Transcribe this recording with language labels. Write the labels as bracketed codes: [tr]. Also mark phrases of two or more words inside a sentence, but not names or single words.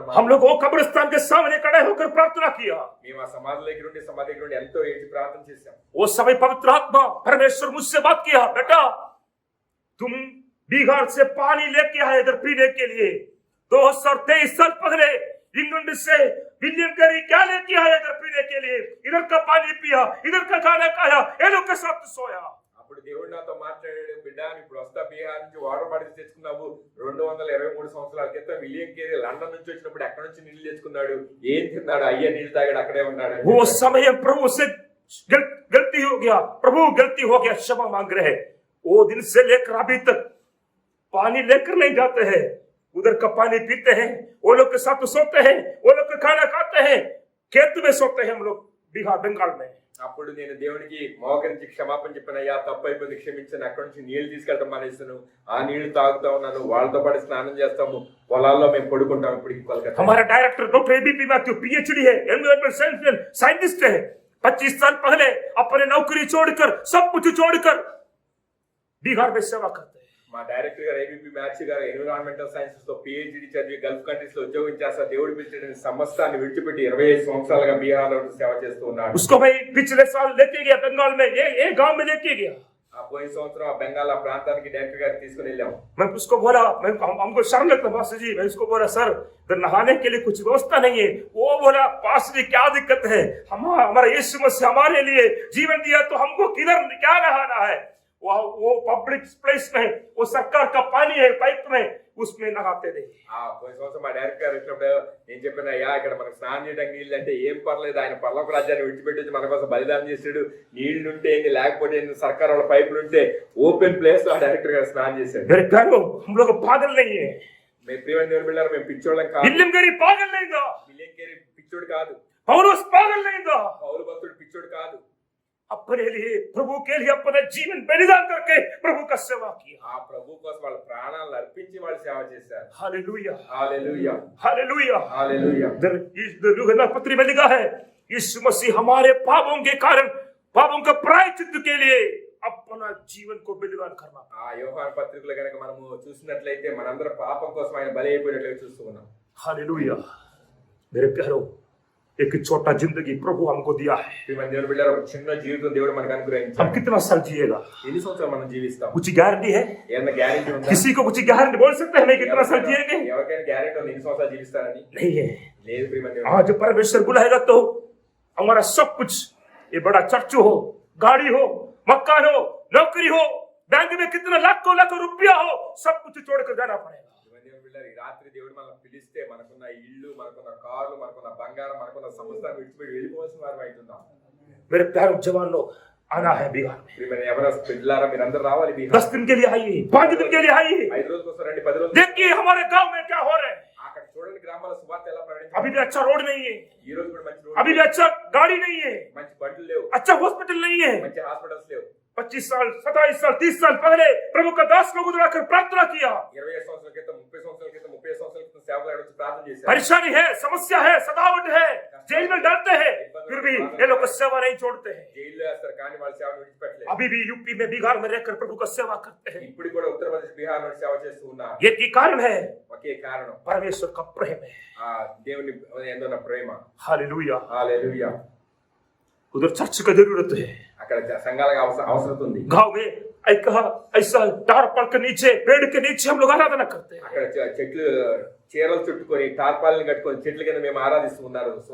[hi] हम लोग वो कब्रिस्तान के सामने खड़े होकर प्रार्थना किया। [te] మేము ఆ సమాధి దగ్గర ఉండి సమాధి దగ్గర ఉండి ఎంతో ఏడ్చి ప్రార్థన చేశాం. [hi] वो समय पवित्र आत्मा परमेश्वर मुझसे बात किया, बेटा तुम बिहार से पानी लेके आए इधर पीने के लिए। 2023 साल पहले इंग्लैंड से विलियम कैरी क्या लेके आया इधर पीने के लिए? इधर का पानी पिया, इधर का खाना खाया, ये लोग के साथ सोया। [te] అప్పుడు దేవుడు నాతో మాట్లాడాడు, బిడ్డ ఇప్పుడు వస్తా బీహార్ నుంచి [en] water bottles [te] తెచ్చుకున్నావు. 223 సంవత్సరాల క్రితం విలియం కేరీ లండన్ నుంచి వచ్చినప్పుడు ఎక్కడి నుంచి నీళ్లు తెచ్చుకున్నాడు, ఏం తిన్నాడు, అయ్యే నీళ్లు తాగాడు, అక్కడే ఉన్నాడు. [hi] वो समय प्रभु से गलती हो गया, प्रभु गलती हो गया, क्षमा मांग रहे हैं। वो दिन से लेकर अभी तक पानी लेकर नहीं जाते हैं, उधर का पानी पीते हैं, वो लोग के साथ सोते हैं, वो लोग का खाना खाते हैं, खेत में सोते हैं हम लोग बिहार बंगाल में। [te] అప్పుడు నేను దేవునికి మోకరించి క్షమాపణ చెప్పాను, అయ్యా తప్పు అయిపోయింది క్షమించాను, అక్కడి నుంచి నీళ్లు తీసుకెళ్ళడం మానేస్తాను, ఆ నీళ్లు తాగుతా ఉన్నాను, వాళ్ళతో పాటు స్నానం చేస్తాము, పొలాల్లో మేము పడుకుంటాం. ఇప్పటికి కోల్కతా [hi] हमारा डायरेक्टर डॉक्टर एबीपी मैथ्यू PhD है, [en] environmental scientist [hi] है। 25 साल पहले अपने नौकरी छोड़कर, सब कुछ छोड़कर बिहार में सेवा करते हैं। [te] మా డైరెక్టర్ గారు ఏబీపీ మ్యాథ్యూ గారు [en] environmental sciences [te] లో PhD చదివి [en] Gulf countries [te] లో ఉద్యోగం చేస్తా దేవుడు పిలిచిన సమస్తాన్ని విడిచిపెట్టి 25 సంవత్సరాలుగా బిహార్ లో సేవ చేస్తూ ఉన్నాడు. [hi] उसको भाई पिछले साल लेके गया बंगाल में, ये गांव में लेके गया। [te] ఆ పోయిన సంవత్సరం ఆ బెంగాల్ ఆ ప్రాంతానికి డైరెక్టర్ గారు తీసుకుని వెళ్ళాము. [hi] मैं उसको बोला, हमको शर्म लगता पास्टर जी, मैं उसको बोला सर इधर नहाने के लिए कुछ व्यवस्था नहीं है। वो बोला पास्टर जी क्या दिक्कत है, हमारा यीशु मसीह हमारे लिए जीवन दिया तो हमको किधर क्या नहाना है? वो [en] public place [hi] में, वो सरकार का पानी है पाइप में, उसमें नहाते थे। [te] ఆ పోయిన సంవత్సరం మా డైరెక్టర్ గారు వచ్చినప్పుడు నేను చెప్పిన, అయ్యా ఇక్కడ మనకు స్నానం చేయడానికి నీళ్ళు అంటే ఏం పర్లేదు, ఆయన పర్లోక రాజ్యాన్ని విడిచిపెట్టి మన కోసం బలిదానం చేశాడు, నీళ్లు ఉంటే ఏంటి లేకపోతే ఏంటి, సర్కార్ వాళ్ళ పైపులు ఉంటే [en] open place [te] లో ఆ డైరెక్టర్ గారు స్నానం చేశాడు. [hi] मेरे प्यारो हम लोग पागल नहीं है, [te] మేము ప్రియమైన దేవుని బిడ్డలారా, మేము పిచ్చోళ్ళం కాదు. [hi] विलियम कैरी पागल नहीं था, [te] విలియం కేరీ పిచ్చోడు కాదు, [hi] पौलुस पागल नहीं था। [te] పౌలు భక్తుడు పిచ్చోడు కాదు. [hi] अपने लिए, प्रभु के लिए अपना जीवन बलिदान करके प्रभु का सेवा किया। [te] ఆ ప్రభు కోసం వాళ్ళ ప్రాణాలను అర్పించి వాళ్ళు సేవ చేశారు. [hi] हालेलुया, [te] హల్లెలూయా, [hi] हालेलुया। [te] హల్లెలూయా. [hi] इधर यूहन्ना पत्री में लिखा है, यीशु मसीह हमारे पापों के कारण, पापों का प्रायश्चित्त के लिए अपना जीवन को बलिदान करना। [te] ఆ యోహాను పత్రికలో గనక మనము చూసినట్లయితే మనందరం పాపం కోసం ఆయన బలి అయిపోయినట్లుగా చూస్తూ ఉన్నాం. [hi] हालेलुया। मेरे प्यारो एक छोटा जिंदगी प्रभु हमको दिया है, [te] ప్రియమైన దేవుని బిడ్డలారా, ఒక చిన్న జీవితం దేవుడు మనకు అనుగ్రహించాడు. [hi] हम कितना साल जिएगा? [te] ఎన్ని సంవత్సరాలు మనం జీవిస్తాం? [hi] कुछ गारंटी है? [te] ఏమన్నా గ్యారెంటీ ఉందా? [hi] किसी को कुछ गारंटी बोल सकते हैं मैं कितना साल जिएंगे? [te] ఎవరికైనా గ్యారెంటీ ఉంది ఎన్ని సంవత్సరాలు జీవిస్తారని? [hi] नहीं है। [te] లేదు ప్రియమైన దేవుని. [hi] आज परमेश्वर बुलाएगा तो हमारा सब कुछ, ये बड़ा चर्च हो, गाड़ी हो, मकान हो, नौकरी हो, बैंक में कितना लाखों लाखों रुपया हो, सब कुछ छोड़कर जाना पड़ेगा। [te] ఈ రాత్రి దేవుడు మనం పిలిస్తే మనకున్న ఇల్లు, మనకున్న కార్లు, మనకున్న బంగారం, మనకున్న సమస్తాన్ని విడిచిపెట్టి వెళ్ళిపోవాల్సిన వారు అవుతున్నాం. [hi] मेरे प्यारे जवान लोग आना है बिहार में। [te] ప్రియమైన ఎవరైనా పిల్లారా మీరందరూ రావాలి బిహార్. [hi] 10 दिन के लिए आइए, 5 दिन के लिए आइए, [te] 5 రోజుల కోసం రండి, 10 రోజులు. [hi] देखिए हमारे गांव में क्या हो रहा है। [te] అక్కడ చూడండి గ్రామాల సువార్త ఎలా ప్రకటించారు. [hi] अभी भी अच्छा रोड नहीं है, [te] ఈ రోజు కూడా మంచి రోడ్డు, [hi] अभी भी अच्छा गाड़ी नहीं है, [te] మంచి బండ్లు లేవు, [hi] अच्छा हॉस्पिटल नहीं है, [te] మంచి హాస్పిటల్స్ లేవు, [hi] 25 साल 27 साल 30 साल पहले प्रभु का दास को बुलाकर प्रार्थना किया। [te] 25 సంవత్సరాల క్రితం 30 సంవత్సరాల క్రితం 30 సంవత్సరాల క్రితం సేవకులు వచ్చి ప్రార్థన చేశారు. [hi] परेशानी है, समस्या है, सतावट है, जेल में डरते हैं, फिर भी ये लोग सेवा नहीं छोड़ते हैं। [te] జైల్లో వేస్తారు కానీ వాళ్ళ సేవను విడిచిపెట్టలేదు. [hi] अभी भी यूपी में बिहार में रहकर प्रभु का सेवा करते हैं। [te] ఇప్పుడు కూడా ఉత్తరప్రదేశ్ బిహార్ లో సేవ చేస్తూ ఉన్నారు. [hi] एक ही कारण है, [te] ఒకే కారణం [hi] परमेश्वर का प्रेम है। [te] ఆ దేవుని యందు ఉన్న ప్రేమ. [hi] हालेलुया। [te] హల్లెలూయా. [hi] उधर चर्च का जरूरत है। [te] అక్కడ సంఘాలకు అవసరం ఉంది. [hi] गांव में ऐसा टारपल के नीचे पेड़ के नीचे हम लोग आराधना करते हैं। [te] అక్కడ చెట్లు చీరలు చుట్టుకొని టార్పాలను కట్టుకొని చెట్ల కింద మేము ఆరాధిస్తూ ఉన్నారు.